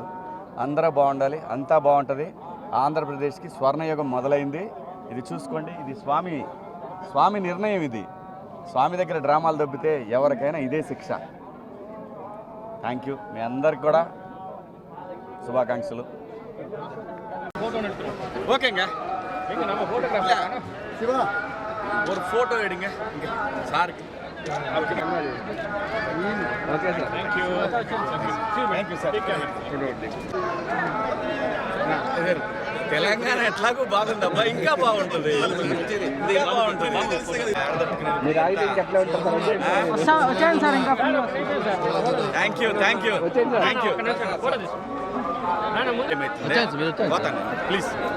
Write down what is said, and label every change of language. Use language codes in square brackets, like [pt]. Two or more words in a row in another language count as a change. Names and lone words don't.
[te] అందరూ బాగుండాలి, అంతా బాగుంటుంది. ఆంధ్రప్రదేశ్కి స్వర్ణయుగం మొదలైంది. ఇది చూసుకోండి. ఇది స్వామి నిర్ణయం. ఇది స్వామి దగ్గర డ్రామాలు దొబ్బితే ఎవరికైనా ఇదే శిక్ష. [en] thank you. [te] మీ అందరికి కూడా శుభాకాంక్షలు. [ta] ஓகேங்க, நம்ம ஃபோட்டோகிராஃபர் சிவா ஒரு ஃபோட்டோ எடுங்க இங்க சாருக்கு. [en] okay sir, thank you sir. [te] తెలంగాణ ఎట్లాగో బాగుందబ్బా, ఇంకా బాగుంటుంది. [en] thank you please.